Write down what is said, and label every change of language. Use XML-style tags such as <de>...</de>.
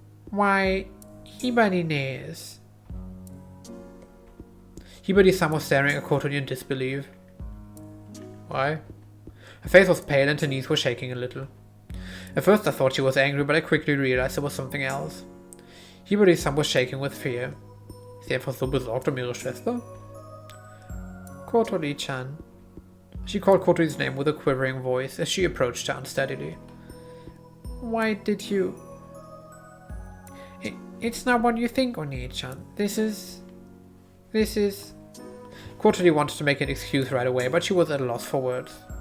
<en>Why, Hibari is. Hibari-san was staring at Kotori in disbelief. Why? Her face was pale and her knees were shaking a little. At first I thought she was angry, but I quickly realized it was something else. Hibari-san was shaking with fear.</en> <de>Ist sie einfach so besorgt ihre Schwester?</de> <en>Kotori-chan. She called Kotori's name with a quivering voice as she approached her unsteadily. Why did you... It's not what you think, Oni-chan. This is... Kotori wanted to make an excuse right away, but she was at a loss for words.</en>